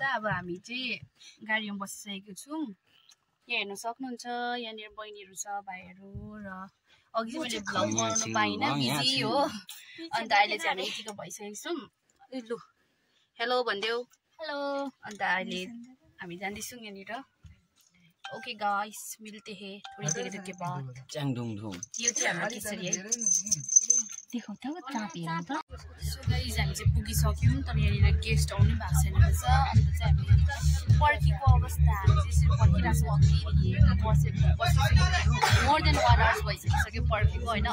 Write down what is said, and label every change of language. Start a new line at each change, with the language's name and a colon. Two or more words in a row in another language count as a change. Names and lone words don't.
Nepali: अब हामी चाहिँ गाडीमा बसिसकेको छौं। यहाँ हेर्न सक्नुहुन्छ यहाँनिर बहिनीहरु छ, भाइहरु र अघि चाहिँ मैले भ्लग बनाउन पाइन बिजी हो। अन्त अहिले चाहिँ हामी यतिको भइसकेको छौं। लु हेलो भन्देऊ। हेलो। अन्त अहिले हामी जान्दैछौं यहाँनिर।
English: okay guys
Hindi: मिलते हैं थोड़ी देर के बाद। च्याङडुङ धुम
Nepali: यो चाहिँ हाम्रो केसरी है। देखौ त चापी हो त।
English: so guys
Nepali: हामी चाहिँ पुगिसक्यौं तर यहाँनिर गेस्ट आउनु भएको छैन रहेछ। अन्त चाहिँ हामी पर्खीको अवस्था हामी चाहिँ यसरी पर्खिरहेछौँ।
English: more than 1 hour
Nepali: भइसक्यो पर्खीको हैन।